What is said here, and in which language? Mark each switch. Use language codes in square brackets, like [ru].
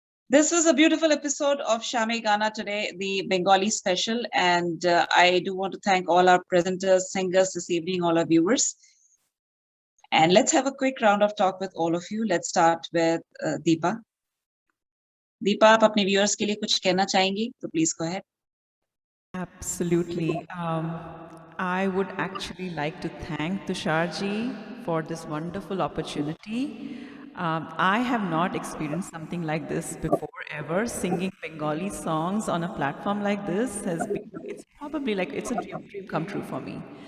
[en] This was a beautiful episode of Shame Gana today, the Bengali special. And I do want to thank all our presenters, singers this evening, all our viewers. And let's have a quick round of talk with all of you. Let's start with Deepa. [hi] Deepa, आप अपने viewers के लिए कुछ कहना चाहेंगी? [en] तो please go ahead. Absolutely. I would actually like to thank Tusharji for this wonderful opportunity. I have not experienced something like this before ever. Singing Bengali songs on a platform like this has been, it's probably like, it's a dream come true for me.